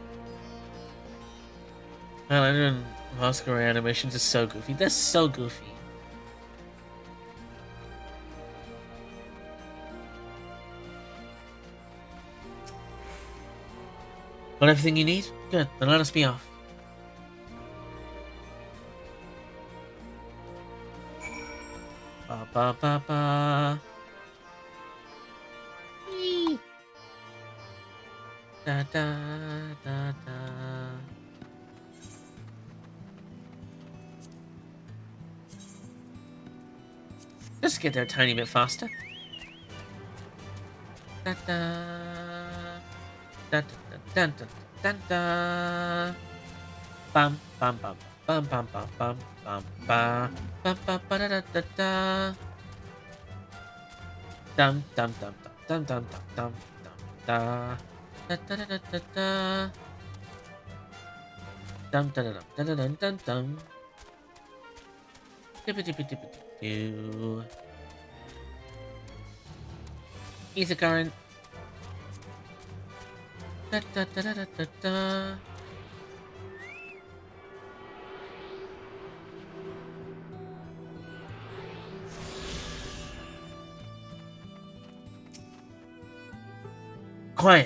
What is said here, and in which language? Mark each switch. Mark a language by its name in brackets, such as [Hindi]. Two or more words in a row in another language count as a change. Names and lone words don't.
[English] Man, I know masquerade animations are so goofy. They're so goofy. Got everything you need? Good, then let us be off. Ba ba ba ba. Eee. Da da da da. Just get there a tiny bit faster. Da da da da da da da da. Bam bam bam bam bam bam bam bam bam bam bam ba da da da da. Dum dum dum dum dum dum dum dum da da da da da da. Dum da da dum da da dum dum dum. Doo-ba-doo-ba-doo-ba-doo. Ether current. Da, da, da, da, da, da, da. Quiet.